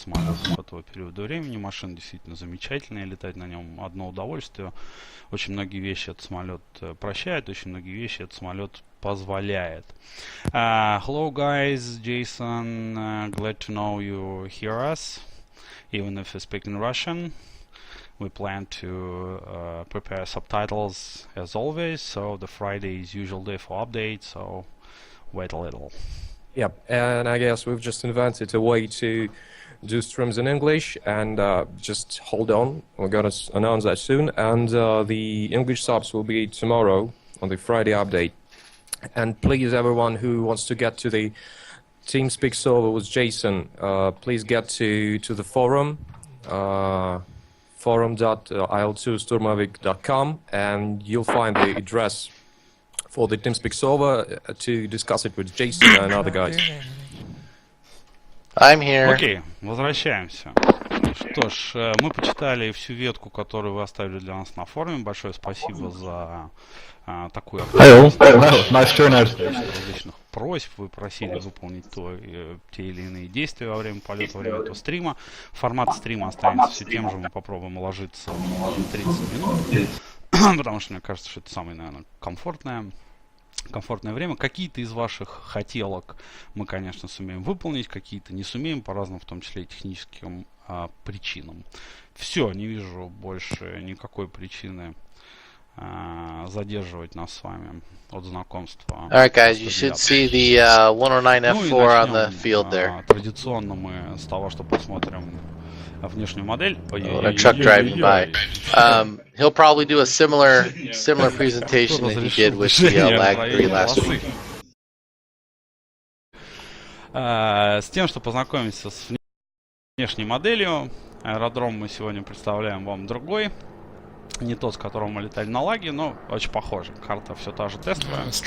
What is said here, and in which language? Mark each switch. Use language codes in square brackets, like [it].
[ru] самолетов этого периода времени. Машина действительно замечательная, летать на нем одно удовольствие. Очень многие вещи этот самолет прощает, очень многие вещи этот самолет позволяет. [en] Hello guys, Jason, glad to know you hear us, even if you speak in Russian. We plan to prepare subtitles as always, so the Friday is usual day for update, so wait a little. Yeah, and I guess we've just invented a way to do streams in English, and just hold on, we're gonna announce that soon, and the English subs will be tomorrow on the Friday update. And please, everyone who wants to get to the TeamSpeak server with Jason, please get to the forum, forum.il2sturmovik.com, and you'll find the address for the TeamSpeak server to discuss it with Jason and other guys. I'm here. [ru] Окей, возвращаемся. Что ж, мы почитали всю ветку, которую вы оставили для нас на форуме. Большое спасибо за такую различных просьб. Вы просили выполнить те или иные действия во время полета, во время этого стрима. Формат стрима останется все тем же. Мы попробуем уложиться в 30 минут. Потому что мне кажется, что это самое, наверное, комфортное время. Какие-то из ваших хотелок мы, конечно, сумеем выполнить, какие-то не сумеем, по разным, в том числе и техническим причинам. Все, не вижу больше никакой причины задерживать нас с вами от знакомства. [en] Alright, guys, you should see the 109 F4 on the field there. [ru] Традиционно мы с того, что посмотрим внешнюю модель. [en] A truck driving by. He'll probably do a similar presentation that he did with the Lag 3 last week. [ru] С тем, что познакомиться с внешней моделью, аэродром мы сегодня представляем вам другой. Не тот, с которым мы летали на лаге, но очень похоже. Карта все та же тестовая.